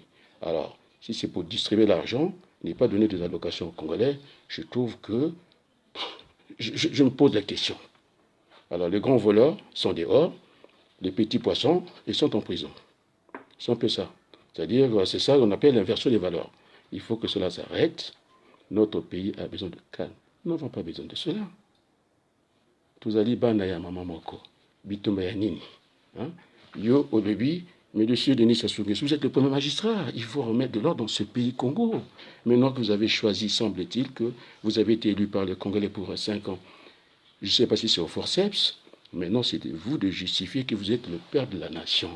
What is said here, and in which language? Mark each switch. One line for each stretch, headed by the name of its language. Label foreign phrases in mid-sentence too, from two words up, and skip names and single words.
French: Alors, si c'est pour distribuer l'argent, n'est pas donner des allocations aux Congolais, je trouve que je me pose la question. Alors, les grands voleurs sont dehors, les petits poissons, ils sont en prison. C'est un peu ça. C'est-à-dire, c'est ça qu'on appelle l'inversion des valeurs. Il faut que cela s'arrête. Notre pays a besoin de calme. Nous n'avons pas besoin de cela.
Lingala: Tuzali bana ya mama moko. Bitumba ya nini. Hein?
French: Yo au début, mais monsieur Denis Sassou Nguesso, vous êtes le premier magistrat. Il faut remettre de l'ordre dans ce pays Congo. Maintenant que vous avez choisi, semble-t-il, que vous avez été élu par les Congolais pour 5 ans. Je ne sais pas si c'est au forceps. Maintenant, c'est de vous de justifier que vous êtes le père de la nation.